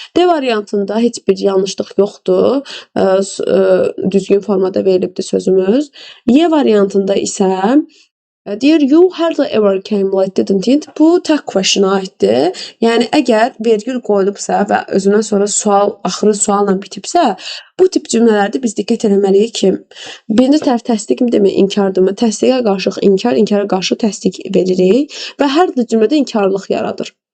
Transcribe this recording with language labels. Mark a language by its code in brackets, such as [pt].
[az] D variantında heç bir yanlışlıq yoxdur. Düzgün formada verilibdir sözümüz. Y variantında isə deyir, [en] you hardly ever came late, didn't it? [az] Bu tək question'a aiddir. Yəni, əgər vergül qoyulubsa və özündən sonra sual, axırı sualla bitibsə, bu tip cümlələrdə biz diqqət eləməliyik ki, birinci tərəf təsdiq mi demək, inkardır mı? Təsdiqə qarşı inkar, inkara qarşı təsdiq veririk və hər bir cümlədə inkarlıq yaradır.